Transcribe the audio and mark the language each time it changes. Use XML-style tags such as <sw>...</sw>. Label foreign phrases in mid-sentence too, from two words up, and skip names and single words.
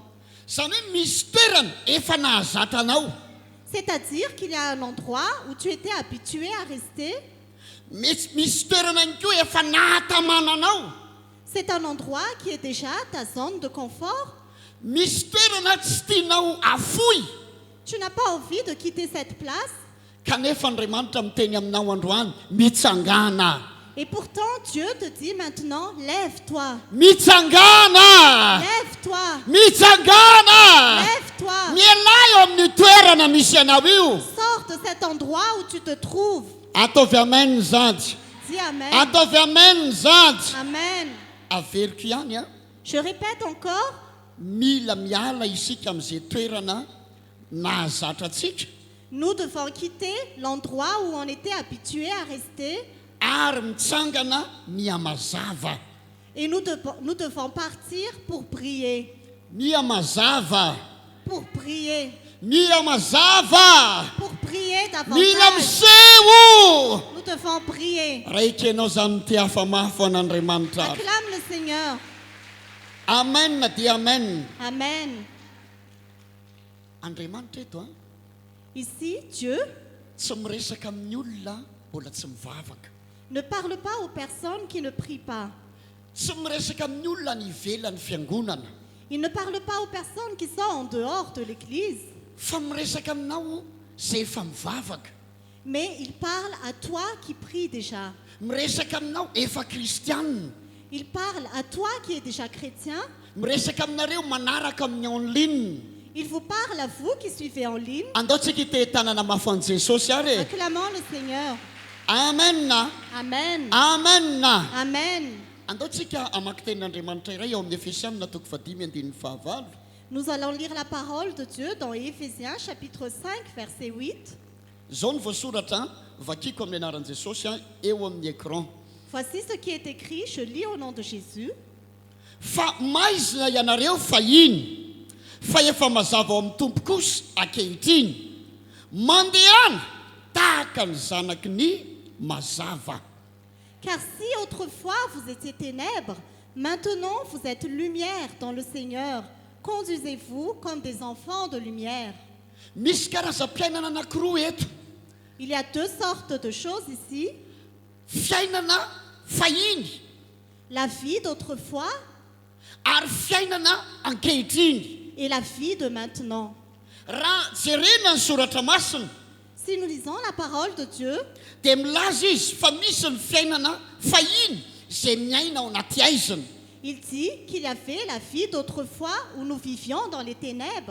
<mg>Zany hoe misy toerana efa nahazatra anao.</mg> <fr>C'est-à-dire qu'il y a un endroit où tu étais habitué à rester.</fr> <mg>Misy toerana ihany koa efa nahatamana anao.</mg> <fr>C'est un endroit qui est déjà ta zone de confort.</fr> <mg>Misy toerana tsy tianao afoy.</mg> <fr>Tu n'as pas envie de quitter cette place.</fr> <mg>Kanefa Andriamanitra miteny aminao androany mitsangana.</mg> <fr>Et pourtant, Dieu te dit maintenant, lève-toi.</fr> <mg>Mitsangana.</mg> <fr>Lève-toi.</fr> <mg>Mitsangana.</mg> <fr>Lève-toi.</fr> <mg>Mialahy eo amin'ny toerana misy anao io.</mg> <fr>Sors de cet endroit où tu te trouves.</fr> <mg>Ataovy amen zady.</mg> <fr>Dis Amen.</fr> <mg>Ataovy amen zady.</mg> <fr>Amen.</fr> <mg>Averiko ihany a.</mg> <fr>Je répète encore,</fr> <mg>Mila miala isika amin'izay toerana nahazatra atsika.</mg> <fr>nous devons quitter l'endroit où on était habitué à rester</fr> <mg>Ary mitsangana miamazava.</mg> <fr>et nous devons partir pour prier.</fr> <mg>Miamazava.</mg> <fr>Pour prier.</fr> <mg>Miamazava.</mg> <fr>Pour prier</fr> <mg>Mila</mg> <fr>davantage.</fr> <mg>miseho.</mg> <fr>Nous devons prier.</fr> <mg>Raika ianao zany ty hafa-mafy an'Andriamanitra.</mg> <fr>Acclame le Seigneur.</fr> <mg>Amen dia amen. Amen. Andriamanitra eto a</mg> <fr>Ici, Dieu</fr> <mg>tsy miresaka amin'ny olona mbola tsy mivavaka.</mg> <fr>ne parle pas aux personnes qui ne prient pas.</fr> <mg>Tsy miresaka amin'ny olona ny ivelan'ny fiangonana.</mg> <fr>Il ne parle pas aux personnes qui sont en dehors de l'église.</fr> <mg>Fa miresaka aminao zay efa mivavaka.</mg> <fr>Mais il parle à toi qui prie déjà.</fr> <mg>Miresaka aminao efa kristianina.</mg> <fr>Il parle à toi qui es déjà chrétien.</fr> <mg>Miresaka aminareo manaraka amin'ny</mg> <fr>en ligne. Il vous parle à vous qui suivez en ligne.</fr> <mg>Andaotsika itetanana mafan'i Jesosy ary e.</mg> <fr>Acclamons le Seigneur. Amen. Amen. Amen. Amen.</fr> <mg>Andaotsika amaky tenin'Andriamanitra iray eo amin'ny Efesianina toko 5:9.</mg> <fr>Nous allons lire la parole de Dieu dans Éphésiens chapitre 5 verset 8.</fr> <mg>Zao ny voasoratra vakiko amin'ny anaran'i Jesosy eo amin'ny écran.</mg> <fr>Voici ce qui est écrit, je lis au nom de Jésus.</fr> <mg>Fa maizina ianareo fahiny fa efa mazava ao amin'ny tompo kosa ankehitriny mandehana tahaka ny zanaky ny mazava.</mg> <fr>Car si autrefois vous étiez ténèbres, maintenant vous êtes lumière dans le Seigneur. Conduisez-vous comme des enfants de lumière.</fr> <mg>Misy karazam-piainana anankiroa eto.</mg> <fr>Il y a deux sortes de choses ici.</fr> <mg>Fiainana fahiny</mg> <fr>La vie d'autrefois</fr> <mg>ary fiainana ankehitriny.</mg> <fr>et la vie de maintenant.</fr> <mg>Raha jerena ny soratra masina</mg> <fr>Si nous lisons la parole de Dieu,</fr> <mg>dia milaza izy fa misy ny fiainana fahiny izay miaina ao anaty aizina.</mg> <fr>il dit qu'il y avait la vie d'autrefois où nous vivions dans les ténèbres.</fr>